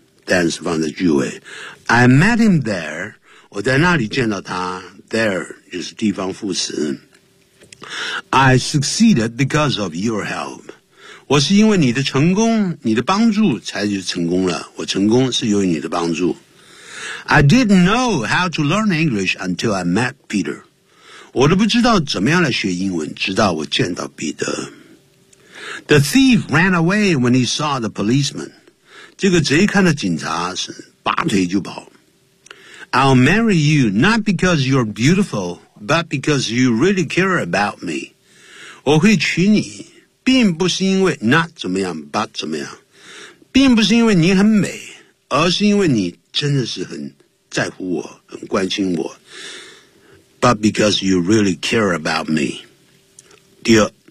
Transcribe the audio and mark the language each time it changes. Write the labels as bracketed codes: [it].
[zh] Then 是放在句尾。 [en] I met him there. [zh] 我在那里见到他。 [en] There [zh] 就是地方副词。 [en] I succeeded because of your help. [zh] 我是因为你的成功、你的帮助才就成功了。我成功是由于你的帮助。 [en] I didn't know how to learn English until I met Peter. [zh] 我都不知道怎么样来学英文，直到我见到彼得。 [en] The thief ran away when he saw the policeman. [zh] 这个贼看到警察是拔腿就跑。 [en] I'll marry you not because you're beautiful, but because you really care about me. [zh] 我会娶你，并不是因为 not 怎么样 but 怎么样，并不是因为你很美，而是因为你真的是很在乎我，很关心我。 [en] But because you really care about me. [zh] 第二。